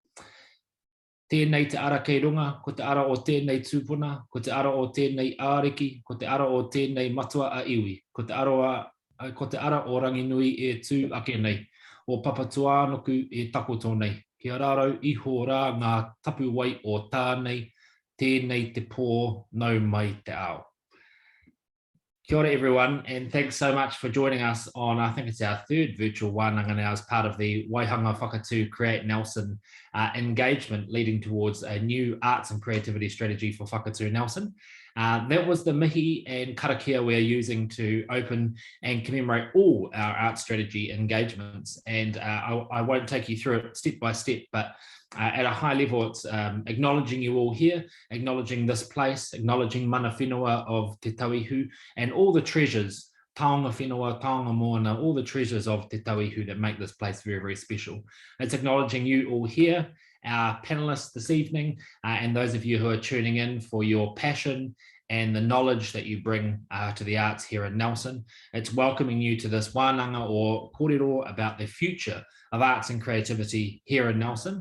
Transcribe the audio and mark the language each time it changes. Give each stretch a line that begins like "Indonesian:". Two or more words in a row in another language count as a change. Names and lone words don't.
Māori: Tēnei te ara kei runga, ko te ara o tēnei tūpuna, ko te ara o tēnei āreki, ko te ara o tēnei matua a iwi, ko te ara o ranginui e tū ake nei, o papatuānoku e takoto nei. Kia rārau iho rā ngā tapu wai o tānei, tēnei te pō, nau mai te ao. Kia ora
English: everyone, and thanks so much for joining us on, I think it's our third virtual Wānanga now as part of the Waihanga Whakatū Create Nelson engagement leading towards a new arts and creativity strategy for Whakatū Nelson. That was the mihi and karakia we're using to open and commemorate all our art strategy engagements. And I won't take you through it step by step, but at a high level, it's acknowledging you all here, acknowledging this place, acknowledging
Māori: mana whenua
English: of Te Tauihu and all the treasures,
Māori: taonga whenua, taonga moana,
English: all the treasures of Te Tauihu that make this place very, very special. It's acknowledging you all here, our panelists this evening, and those of you who are tuning in for your passion and the knowledge that you bring to the arts here in Nelson. It's welcoming you to this wānanga or korero about the future of arts and creativity here in Nelson.